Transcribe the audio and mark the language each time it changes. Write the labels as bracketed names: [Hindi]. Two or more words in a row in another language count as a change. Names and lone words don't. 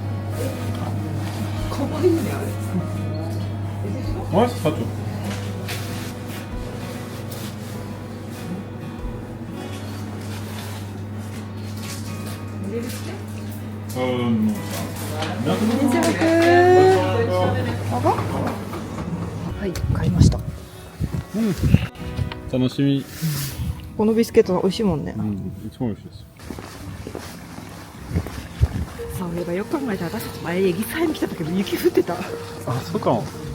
[French] Ouais, ce sera tout. Non. Merci beaucoup. [Japanese] Bonne はい、買いました。楽しみ。このビスケット美味しいもんね。いつも美味しいです。そういえばよく考えたら私たち前エギサイに来た時も雪降ってた。あ、そうかも。